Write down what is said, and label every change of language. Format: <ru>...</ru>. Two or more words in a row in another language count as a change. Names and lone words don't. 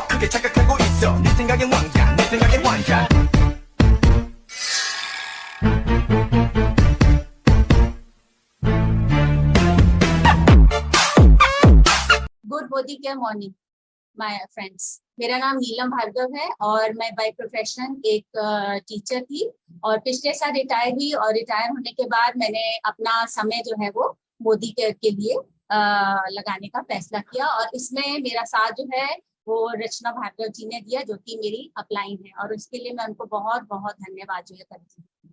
<ko>그렇게 착각하고 있어 네 생각엔 왕자 내 생각엔 환자</ko> <en>Good Modi ke morning my friends.</en> <hi>मेरा नाम नीलम भार्गव है और मैं</hi> <en>by profession</en> <hi>एक टीचर थी और पिछले साल रिटायर हुई और रिटायर होने के बाद मैंने अपना समय जो है वो मोदी केयर के लिए लगाने का फैसला किया और इसमें मेरा साथ जो है वो रचना भार्गव जी ने दिया जो कि मेरी अपलाइन है और उसके लिए मैं उनको बहुत बहुत धन्यवाद जो है करती हूँ।</hi>